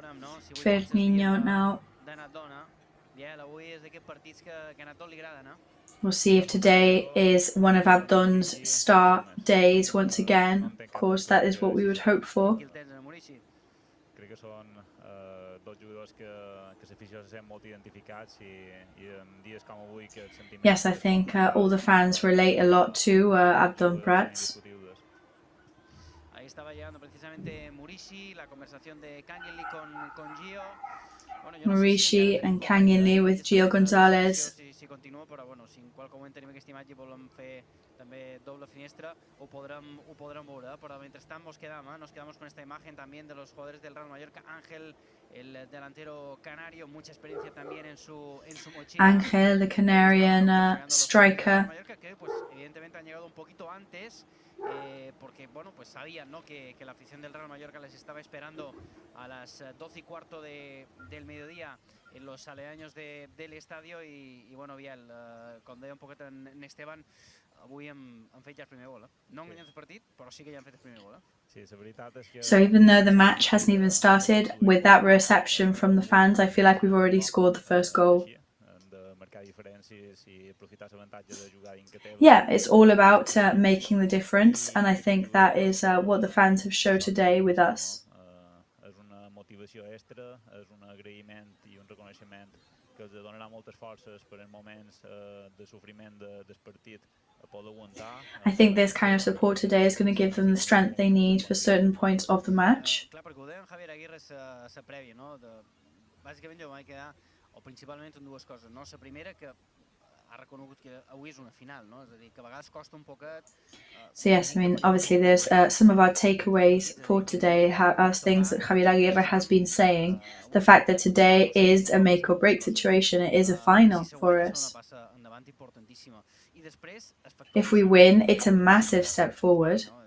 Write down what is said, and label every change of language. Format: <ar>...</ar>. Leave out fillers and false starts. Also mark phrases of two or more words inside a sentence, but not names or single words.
<en>Fernino now. We'll see if today is one of Abdon's star days once again. Of course, that is what we would hope for.</en> <ca>Crec que són dos jugadors que l'afició se sent molt identificats i en dies com avui que et sentim...</ca> <en>Yes, I think all the fans relate a lot to Abdon Prats.</en> <es>Ahí estaba llegando precisamente Murici, la conversación de Kangeli con Gio.</es> <en>Murici and Kangeli with Gio Gonzalez.</en> <ca>Si continuo, però bueno, si en qualque moment tenim aquesta imatge i volem fer també doble finestra, ho podrem veure, però mentrestant</ca> <es>nos quedamos con esta imagen también de los jugadores del Real Mallorca. Ángel, el delantero canario, mucha experiencia también en su mochila. Ángel,</es> <en>the Canarian striker.</en> <es>Que pues evidentemente han llegado un poquito antes. Porque bueno, pues sabían, ¿no?, que la afición del Real Mallorca les estaba esperando a las 12:15 del mediodía en los aledaños del estadio y bueno, Biel,</es> <ca>com deia un poquet en Esteban, avui han fet ja el primer gol. No han guanyat el partit, però sí que ja han fet el primer gol.</ca> <en>So even though the match hasn't even started, with that reception from the fans, I feel like we've already scored the first goal. Yeah, it's all about making the difference, and I think that is what the fans have shown today with us.</en> <ca>És una motivació extra, és un agraïment i un reconeixement que els donarà moltes forces per en moments de sofriment del partit a poder aguantar.</ca> <en>I think this kind of support today is going to give them the strength they need for certain points of the match.</en> <ca>Clar, perquè ho deia en Javier Aguirre la prèvia, no? Bàsicament jo m'he quedar o principalment en dues coses, no? La primera, que ha reconegut que avui és una final, no? És a dir, que a vegades costa un poquet...</ca> <en>So yes, I mean, obviously there's some of our takeaways for today, as things that Javier Aguirre has been saying. The fact that today is a make or break situation, it is a final for us. If we win, it's a massive step forward.</en>